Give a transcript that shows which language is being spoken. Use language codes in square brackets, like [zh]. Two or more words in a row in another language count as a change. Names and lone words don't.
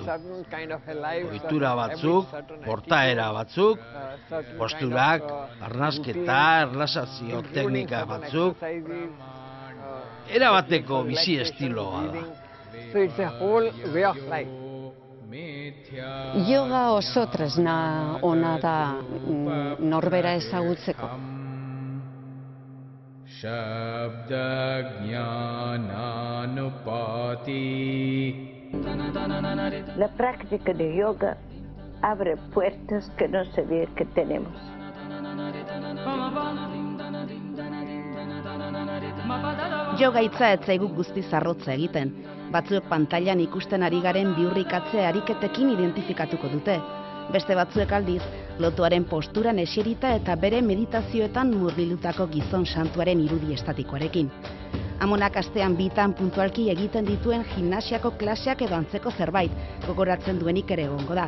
[eu] Ohitura batzuk, portaera batzuk, posturak, arnasketa, erlaxazio teknika batzuk, erabateko bizi estiloa da. Yoga oso tresna ona da norbera ezagutzeko. [es] La práctica de yoga abre puertas que no sabía que tenemos. [eu] Yoga hitza ez zaigu guztiz arrotza egiten. Batzuek pantailan ikusten ari garen bihurrikatze ariketekin identifikatuko dute. Beste batzuek aldiz, lotuaren posturan eserita eta bere meditazioetan murgildutako gizon santuaren irudi estatikoarekin. Amonak astean bitan puntualki egiten dituen gimnasiako klaseak edo antzeko zerbait, gogoratzen duenik ere egongo da.